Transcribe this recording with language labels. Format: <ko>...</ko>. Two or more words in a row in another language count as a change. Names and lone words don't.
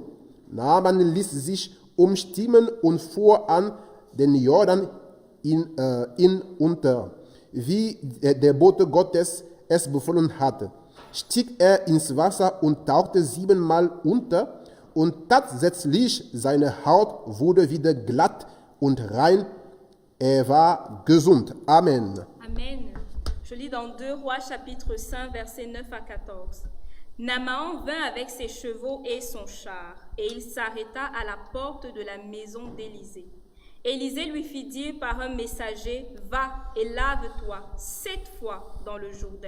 <de>Naaman ließ sich umstimmen und fuhr an den Jordan unter, wie der Bote Gottes es befohlen hatte. Stieg er ins Wasser und tauchte 7-mal unter, und tatsächlich seine Haut wurde wieder glatt und rein. Er war gesund. Amen. Amen.</de> <fr>Je lis dans 2 Rois chapitre 5, versets 9 à 14. Naaman vint avec ses chevaux et son char, et il s'arrêta à la porte de la maison d'Élisée. Élisée lui fit dire par un messager, va et lave-toi 7 fois dans le Jourdain.</fr>